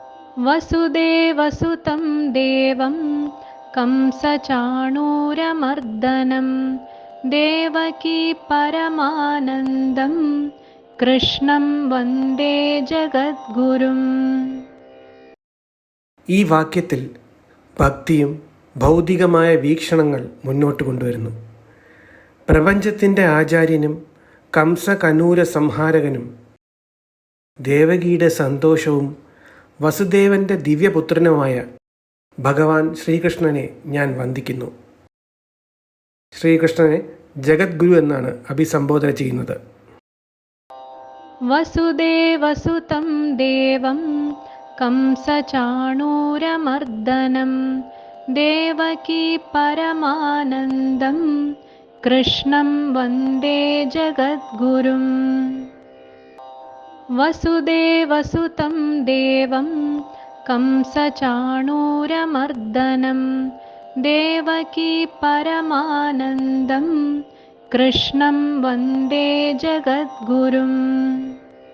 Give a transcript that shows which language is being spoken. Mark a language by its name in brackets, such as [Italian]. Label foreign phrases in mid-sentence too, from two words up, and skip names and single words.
[Sanskrit] वसुदेवसुतं देवं कंसचाणूरमर्दनं देवकी परमानन्दं कृष्णं वन्दे जगद्गुरुम्. [Malayalam] ഈ വാക്യത്തിൽ ഭക്തിയും ഭൗതികമായ വീക്ഷണങ്ങൾ മുന്നോട്ട് കൊണ്ടുവരുന്നു. പ്രപഞ്ചത്തിൻ്റെ ആചാര്യനും കംസകനൂര സംഹാരകനും ദേവകിയുടെ സന്തോഷവും വസുദേവൻ്റെ ദിവ്യപുത്രനുമായ ഭഗവാൻ ശ്രീകൃഷ്ണനെ ഞാൻ വന്ദിക്കുന്നു. ശ്രീകൃഷ്ണനെ ജഗദ്ഗുരു എന്നാണ് അഭിസംബോധന ചെയ്യുന്നത്. [Sanskrit] വസുദേവസുതം ദേവം कंसचाणूरमर्दनं देवकी परमानन्दं कृष्णं वन्दे जगद्गुरुम्. वसुदेवसुतं देवं कंसचाणूरमर्दनं देवकी परमानन्दं कृष्णं वन्दे जगद्गुरुम्.